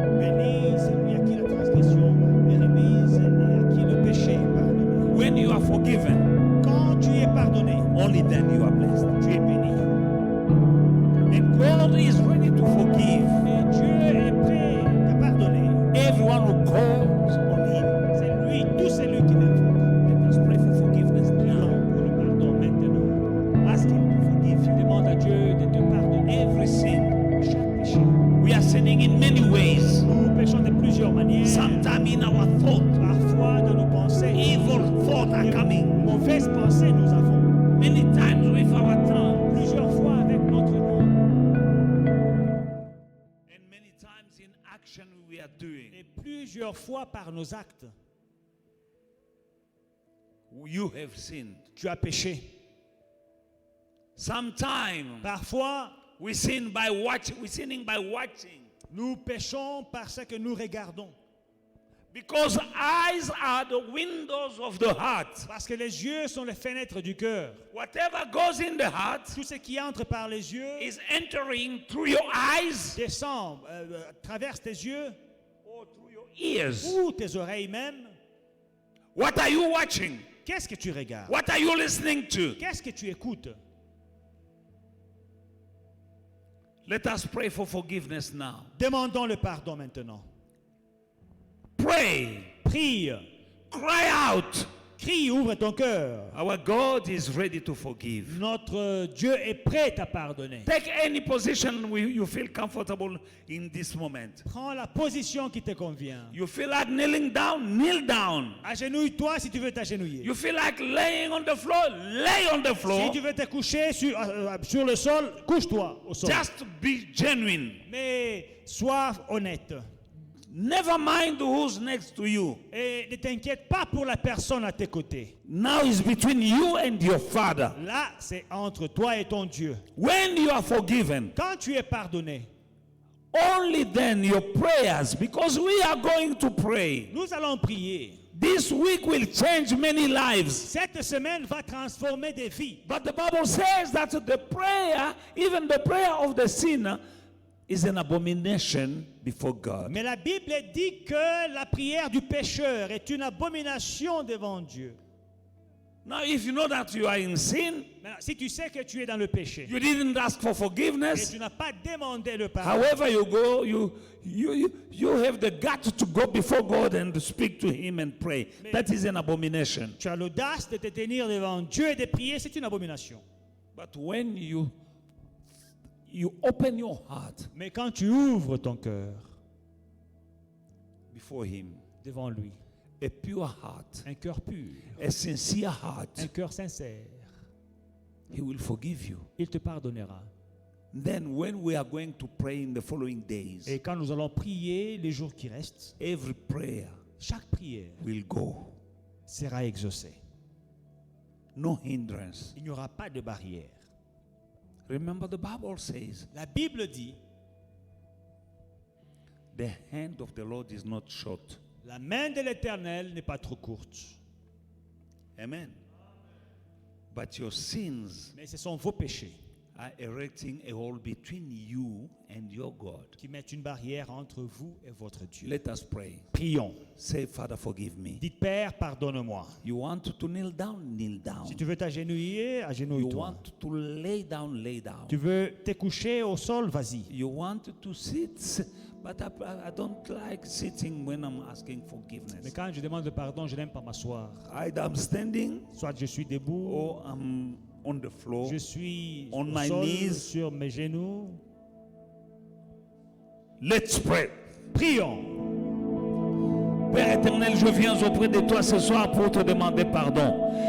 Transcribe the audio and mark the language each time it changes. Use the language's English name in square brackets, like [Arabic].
[French] Béni celui à qui la transgression est remise et à qui le péché est pardonné. [English] When you are forgiven, [French] Quand tu es pardonné, [English] only then you are blessed. [French] tu es béni. [English] And God is ready to forgive [French] Et Dieu est prêt à pardonner. [English] everyone who calls on him. [French] C'est lui, tout celui qui l'invoque. [English] Let us pray for forgiveness [French] Prions [English] now. [French] pour le pardon maintenant. [English] Ask him to forgive you [French] Demande à Dieu de te pardonner [English] every sin. [French] chaque péché. [English] We are sinning in many ways. [French] Nous péchons de plusieurs manières. [English] Sometimes in our thought, [French] Parfois dans nos pensées, [English] evil thoughts are coming. [French] mauvaises pensées nous avons. [English] Many times with our tongue. [French] Plusieurs fois avec notre langue. [English] And many times in action we are doing. [French] Et plusieurs fois par nos actes, [English] You have sinned. [French] tu as péché. [English] Sometimes [French] Parfois, [English] we sin by watching. We're sinning by watching. [French] nous péchons parce que nous regardons. [English] Because eyes are the windows of the heart. [French] Parce que les yeux sont les fenêtres du cœur. [English] Whatever goes in the heart [French] Tout ce qui entre par les yeux [English] is entering through your eyes [French] descend, traverse tes yeux [English] or through your ears. [French] ou tes oreilles même. [English] What are you watching? [French] Qu'est-ce que tu regardes? [English] What are you listening to? [French] Qu'est-ce que tu écoutes? [English] Let us pray for forgiveness now. [French] Demandons le pardon maintenant. [English] Pray. [French] Prie, [English] Cry out. [French] crie, ouvre ton cœur. [English] Our God is ready to forgive. [French] Notre Dieu est prêt à pardonner. [English] Take any position you feel comfortable in this moment. [French] Prends la position qui te convient. [English] You feel like kneeling down, kneel down. [French] Agenouille-toi si tu veux t'agenouiller. [English] You feel like laying on the floor, lay on the [French] Si [English] floor. [French] tu veux te coucher sur le sol, couche-toi au sol. [English] Just be genuine. [French] Mais sois honnête. [English] Never mind who's next to you. [French] Et ne t'inquiète pas pour la personne à tes côtés. [English] Now it's between you and your Father. [French] Là, c'est entre toi et ton Dieu. [English] When you are forgiven, [French] Quand tu es pardonné, [English] only then your prayers, because we are going to pray. [French] nous allons prier. [English] This week will change many lives. [French] Cette semaine va transformer des vies. [English] But the Bible says that the prayer, even the prayer of the sinner, is an abomination before God. [French] Mais la Bible dit que la prière du pécheur est une abomination devant Dieu. [English] Now, if you know that you are in sin, [French] Maintenant, si tu sais que tu es dans le péché [English] you didn't ask for [French] et [English] forgiveness. [French] tu n'as pas demandé le pardon, [English] However you go, you have the guts to go before God and to speak to Him and pray. That is an abomination. [French] tu as l'audace de te tenir devant Dieu et de prier, c'est une abomination. [English] But when you open your heart [French] Mais quand tu ouvres ton cœur [English] before Him, [French] devant lui, [English] a pure heart, [French] un cœur pur, [English] a sincere heart, [French] un cœur sincère, [English] He will forgive you. [French] il te pardonnera. [English] Then when we are going to pray in the following days, [French] Et quand nous allons prier les jours qui restent, [English] every prayer [French] chaque prière [English] will go. [French] sera exaucée. [English] No hindrance. [French] Il n'y aura pas de barrière. [English] Remember the Bible says, [French] La Bible dit, [English] the hand of the Lord is not short. [French] la main de l'Éternel n'est pas trop courte. [English] Amen. But your sins [French] Mais ce sont vos péchés [English] are erecting a wall between you and your God. [French] qui mettent une barrière entre vous et votre Dieu. [English] Let us pray. [French] Prions. [English] Say, Father, forgive me. [French] Dites, Père, pardonne-moi. [English] You want to kneel down. [French] Si tu veux t'agenouiller, [English] You [French] agenouille-toi. [English] want to lay down. [French] Tu veux te coucher au sol, vas-y. [English] You want to sit, but I don't like sitting when I'm asking forgiveness. [French] Mais quand je demande pardon, je n'aime pas m'asseoir. [English] Either I'm standing [French] Soit je suis debout, [English] or I'm on the floor. [French] je suis [English] On [French] au [English] my [French] sol, [English] knees. [French] sur mes genoux. [English] Let's pray. [French] Prions. Père éternel, je viens auprès de toi ce soir pour te demander pardon.